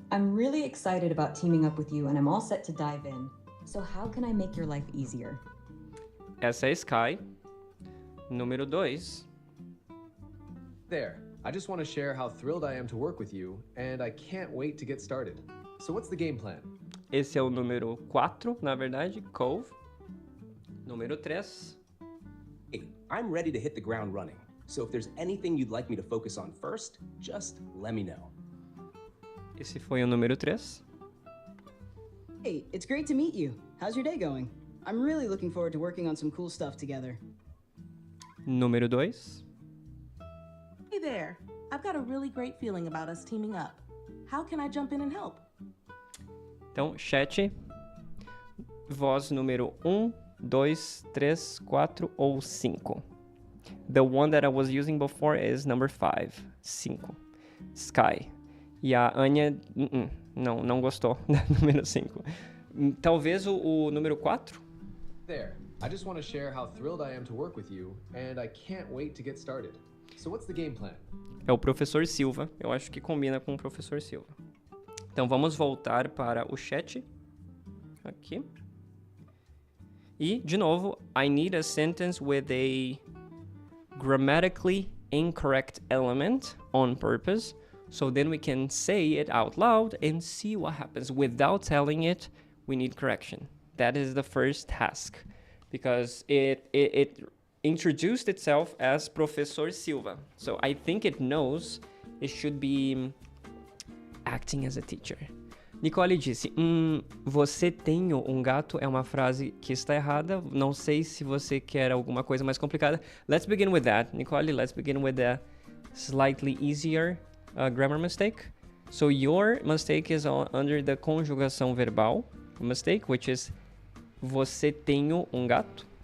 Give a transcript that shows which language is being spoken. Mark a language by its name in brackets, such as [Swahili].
[English] I'm really excited about teaming up with you, and I'm all set to dive in. So how can I make your life easier? [Portuguese] Essa é Sky. Número 2. [English] There. I just want to share how thrilled I am to work with you, and I can't wait to get started. So what's the game plan? [Portuguese] Esse é o número 4, na verdade, Cove. Número 3. [English] Hey, I'm ready to hit the ground running. So if there's anything you'd like me to focus on first, just let me know. [Portuguese] Esse foi o número 3. [English] Hey, it's great to meet you. How's your day going? I'm really looking forward to working on some cool stuff together. [Portuguese] Número 2. [English] Hey there. I've got a really great feeling about us teaming up. How can I jump in and help? [Portuguese] Então, chat. Voz número 1, 2, 3, 4 ou 5. [English] The one that I was using before is number 5. 5. Sky. [Portuguese] E a Anya não gostou da número 5. Talvez o número 4? [English] There. I just want to share how thrilled I am to work with you, and I can't wait to get started. So what's the game plan? [Portuguese] É o professor Silva. Eu acho que combina com o professor Silva. Então vamos voltar para o chat. Aqui. E, de novo, [English] I need a sentence with a grammatically incorrect element on purpose. So then we can say it out loud and see what happens. Without telling it, we need correction. That is the first task. Because it introduced itself as Professor Silva. So I think it knows it should be acting as a teacher. [Portuguese] Nicole disse, você tem um gato é uma frase que está errada. Não sei se você quer alguma coisa mais complicada. [English] Let's begin with that. Nicole, let's begin with the slightly easier grammar mistake. So your mistake is under the conjugação verbal mistake, which is [Portuguese] você tem um gato.